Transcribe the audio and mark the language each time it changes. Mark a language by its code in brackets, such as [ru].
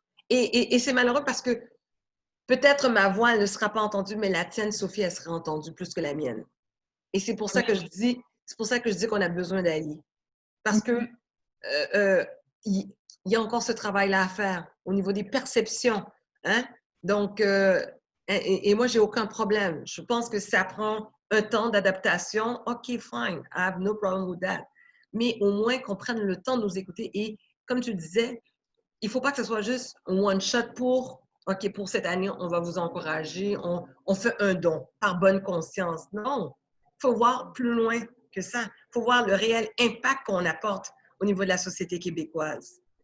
[fr] Et c'est malheureux parce que peut-être ma voix ne sera pas entendue, mais la tienne, Sophie, elle sera entendue plus que la mienne. Et c'est pour ça que je dis qu'on a besoin d'alliés. Parce que il y a encore ce travail-là à faire au niveau des perceptions. Hein? Donc, et moi, j'ai aucun problème. Je pense que ça prend un temps d'adaptation, [en] OK, fine, I have no problem with that. [fr] Mais au moins qu'on prenne le temps de nous écouter. Et comme tu disais, il ne faut pas que ce soit juste un one-shot pour, OK, pour cette année, on va vous encourager, on fait un don par bonne conscience. Non, il faut voir plus loin que ça. Il faut voir le réel impact qu'on apporte au niveau de la société québécoise.